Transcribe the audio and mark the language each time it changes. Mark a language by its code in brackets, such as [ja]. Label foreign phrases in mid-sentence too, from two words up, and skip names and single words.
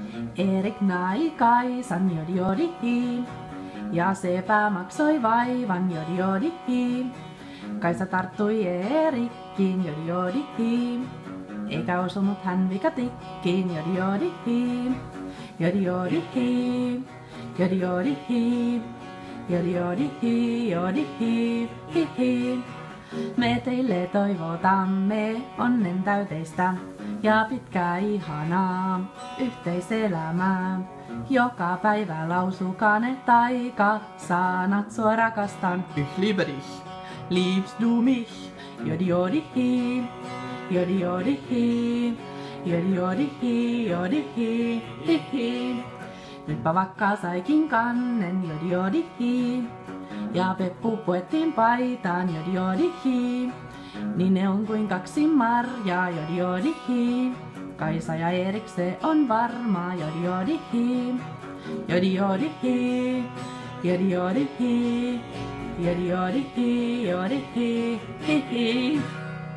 [fi] Erik nai Kaisan jodi jodi hi. Ja sepä maksoi vaivan jodi jodi hi. Kaisa tarttui Eerikkiin jodi jodi hi. Eikä osunut hän vikatikkiin jodi jodi hi. Jodi jodi hi. Jodi jodi hi. Jodi jodi hi. Jodi hi. Hi hi. Me teille toivotamme onnen täyteistä ja pitkää ihanaa yhteiselämää. Joka päivä lausukaa ne taikasanat, sua rakastan. [de] Ich liebe dich. Liebst du mich? Jodi jodi hi, jodi jodi hi, jodi jodi hi, jodi hi, hi hi. [fi] Nytpä vakka saikin kannen, jodi jodi hi. Ja Peppu puettiin paitaan, jodi jodi hi. Niin ne on kuin kaksi marjaa, jodi jodi hi. Kaisa ja Erik se on varmaa, jodi jodi hi. Jodi jodi hi, jodi jodi hi. Jodi jodi hi, jodi hi, hi hi.